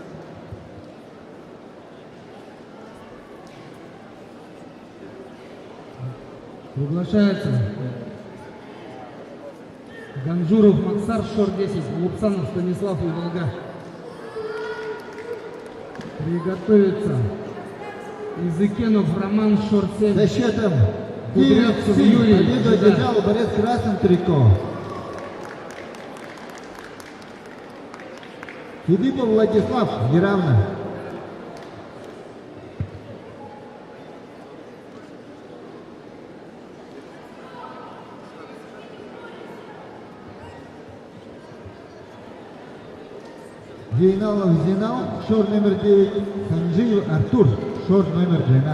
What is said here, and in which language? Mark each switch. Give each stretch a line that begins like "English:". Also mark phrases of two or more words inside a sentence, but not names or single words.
Russian: Приглашается Ганжуров Максар, шор 10. Лупсанов Станислав и Волга. Приготовиться Изыкенов Роман, шор 7. За счетом Кудрявцев 9-7 Юрий. победу Жида. одержал борец в красном трико. Филиппов Владислав, неравно. Зейналов Зинал, шор номер 9, Санжиев Артур, шор номер 12.